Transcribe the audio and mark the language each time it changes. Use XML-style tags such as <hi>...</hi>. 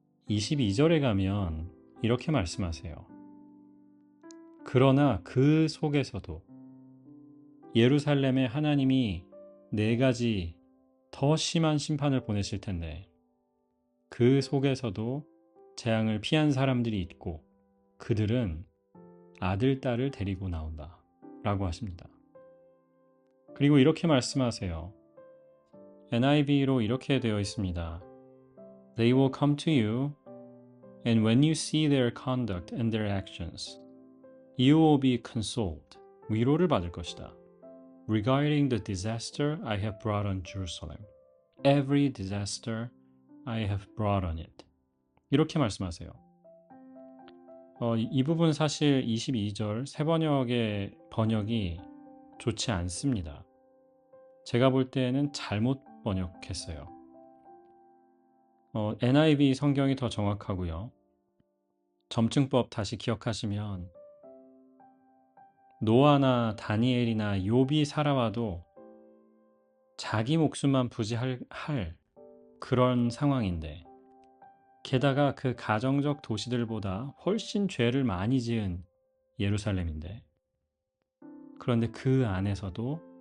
<ko>22절에 가면 이렇게 말씀하세요. 그러나 그 속에서도 예루살렘에 하나님이 4가지 더 심한 심판을 보내실 텐데 그 속에서도 재앙을 피한 사람들이 있고 그들은 아들, 딸을 데리고 나온다 라고 하십니다. 그리고 이렇게 말씀하세요. NIV로 이렇게 되어 있습니다.</ko> <en>They will come to you, and when you see their conduct and their actions, you will be consoled.</en> <ko>위로를 받을 것이다.</ko> <en>Regarding the disaster I have brought on Jerusalem, every disaster I have brought on it.</en> <ko>이렇게 말씀하세요. 이 부분 사실 22절 새 번역의 번역이 좋지 않습니다. 제가 볼 때는 잘못 번역했어요. NIV 성경이 더 정확하고요. 점증법 다시 기억하시면 노아나 다니엘이나 욥이 살아와도 자기 목숨만 부지할 그런 상황인데 게다가 그 가정적 도시들보다 훨씬 죄를 많이 지은 예루살렘인데 그런데 그 안에서도</ko>